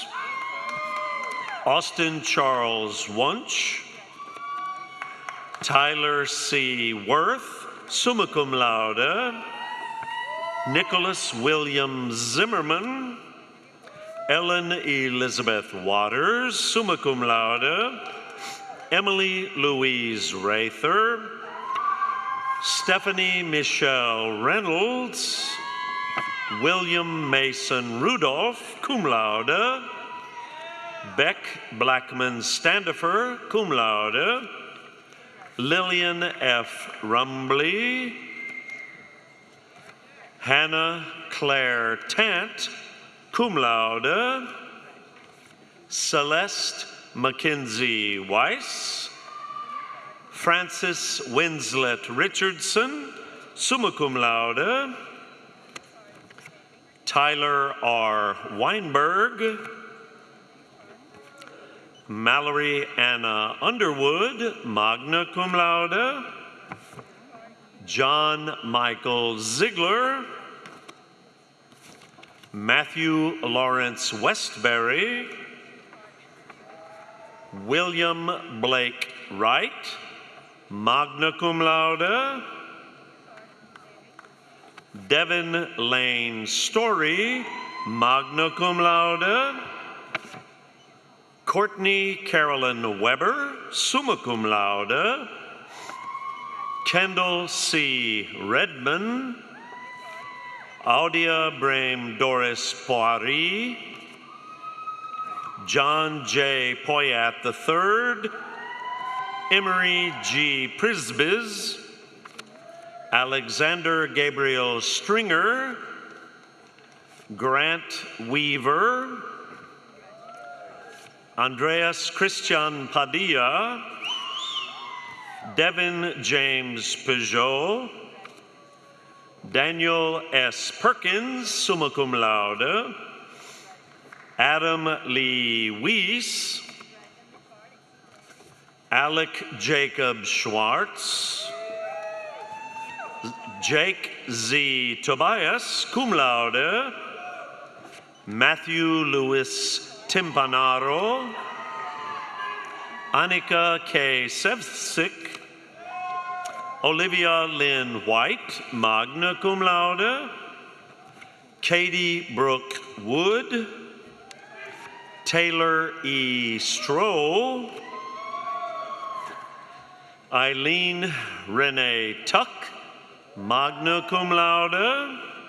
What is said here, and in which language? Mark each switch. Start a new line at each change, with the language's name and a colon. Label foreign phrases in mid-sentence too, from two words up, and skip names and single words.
English: Austin Charles Wunsch. Tyler C. Worth,
Latin: summa cum laude.
English: Nicholas William Zimmerman. Ellen Elizabeth Waters,
Latin: summa cum laude.
English: Emily Louise Rather. Stephanie Michelle Reynolds. William Mason Rudolph,
Latin: cum laude.
English: Beck Blackman Standifer,
Latin: cum laude.
English: Lillian F. Rumbley. Hannah Claire Tant,
Latin: cum laude.
English: Celeste Mackenzie Weiss. Francis Winslet Richardson,
Latin: summa cum laude.
English: Tyler R. Weinberg. Mallory Anna Underwood,
Latin: magna cum laude.
English: John Michael Ziegler. Matthew Lawrence Westbury. William Blake Wright,
Latin: magna cum laude.
English: Devin Lane Story,
Latin: magna cum laude.
English: Courtney Carolyn Weber,
Latin: summa cum laude.
English: Kendall C. Redman. Audia Brame Doris Poiri. John J. Poyat III. Emery G. Prisbiz. Alexander Gabriel Stringer. Grant Weaver. Andreas Christian Padilla. Devin James Peugeot. Daniel S. Perkins,
Latin: summa cum laude.
English: Adam Lee Weiss. Alec Jacob Schwartz. Jake Z. Tobias,
Latin: cum laude.
English: Matthew Lewis Timpanaro. Annika K. Sevsik. Olivia Lynn White,
Latin: magna cum laude.
English: Katie Brooke Wood. Taylor E. Stroh, Eileen Renee Tuck,
Latin: magna cum laude.